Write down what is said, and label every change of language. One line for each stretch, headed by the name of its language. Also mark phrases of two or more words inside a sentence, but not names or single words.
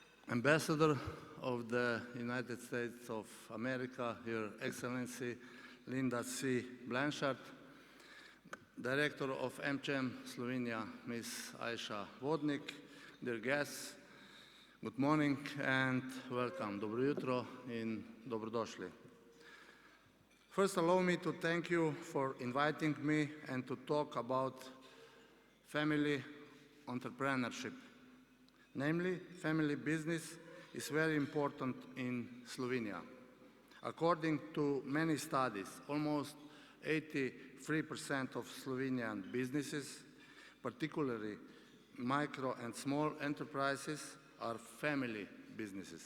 English: Ambassador of the United States of America, Your Excellency Linda C. Blanchard, Director of AmCham Slovenia, Ms. Aisha Vodnik, dear guests, good morning and welcome.
Slovenian: Dobro jutro in dobrodošli.
English: First, allow me to thank you for inviting me and to talk about family entrepreneurship. Namely, family business is very important in Slovenia. According to many studies, almost 83% of Slovenian businesses, particularly micro and small enterprises, are family businesses.